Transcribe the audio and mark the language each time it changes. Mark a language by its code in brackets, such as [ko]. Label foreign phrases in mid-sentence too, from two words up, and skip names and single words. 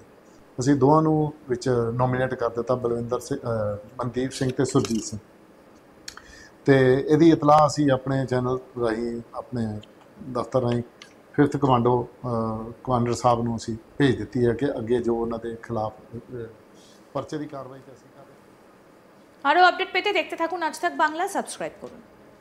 [pa] ਅਸੀਂ ਦੋਵਾਂ ਨੂੰ ਵਿੱਚ ਨੋਮੀਨੇਟ ਕਰ ਦਿੱਤਾ, ਬਲਵਿੰਦਰ ਸਿੰਘ, ਮਨਦੀਪ ਸਿੰਘ ਤੇ ਸੁਰਜੀਤ ਸਿੰਘ। ਤੇ ਇਹਦੀ ਇਤਲਾਹ ਅਸੀਂ ਆਪਣੇ ਚੈਨਲ ਰਾਹੀਂ, ਆਪਣੇ ਦਫ਼ਤਰ ਰਾਹੀਂ 5th ਕਮਾਂਡੋ ਕਮਾਂਡਰ ਸਾਹਿਬ ਨੂੰ ਅਸੀਂ ਭੇਜ ਦਿੱਤੀ ਹੈ ਕਿ ਅੱਗੇ ਜੋ ਉਹਨਾਂ ਦੇ ਖਿਲਾਫ ਪਰਚੇ ਦੀ ਕਾਰਵਾਈ ਤੇ ਅਸੀਂ ਕਰ ਰਹੇ ਹਾਂ। [bn] আরও আপডেট পেতে দেখতে থাকুন আজ তাক বাংলা, সাবস্ক্রাইব করুন।